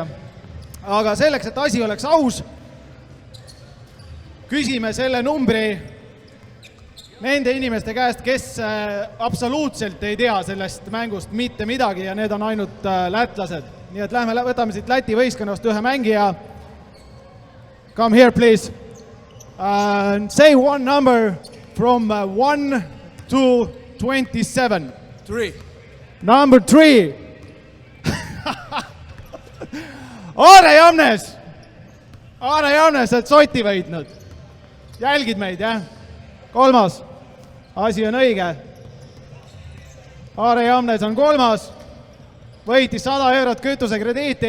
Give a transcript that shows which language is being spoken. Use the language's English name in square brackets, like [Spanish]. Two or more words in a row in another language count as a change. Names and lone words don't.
[Estonian] Aga selleks, et asi oleks aus, küsime selle numbri nende inimeste käest, kes absoluutselt ei tea sellest mängust mitte midagi ja need on ainult lätlased. Nii et võtame siit Läti võistkonnast ühe mängija. [English] Come here, please. Say one number from 1 to 27. 3. [Estonian] Number 3. Aare Jamnes, et soti võitnud. Jälgid meid, jah? 3. Asi on õige. Aare Jamnes on 3. Võitis 100 eurot kütusekrediiti.